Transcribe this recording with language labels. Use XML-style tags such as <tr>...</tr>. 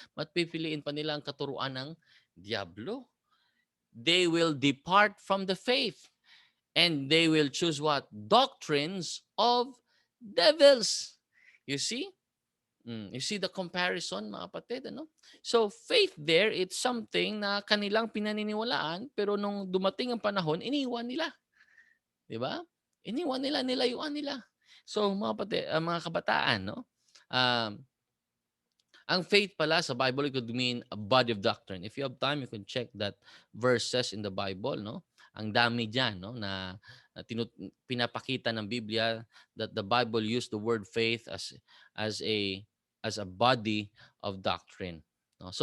<tl>Mas pipiliin pa nila ang katuruan ng diablo.</tl> <en>They will depart from the faith and they will choose what? Doctrines of devils. You see? You see the comparison,</en> <tl>mga kapatid, ano?</tl> <en>So, faith there, it's something</en> <tl>na kanilang pinaniniwalaan, pero nung dumating ang panahon, iniwan nila. Di ba? Iniwan nila, nilayuan nila. So, mga kapatid, mga kabataan, no?</tl> <en>Um,</en> <tl>ang faith pala sa Bible,</tl> <en>it could mean a body of doctrine. If you have time, you can check that verses in the Bible, no?</en> <tl>Ang dami diyan, no, na pinapakita ng Biblia</tl> <en>that the Bible used the word faith as a as a body of doctrine,</en> <tl>no?</tl>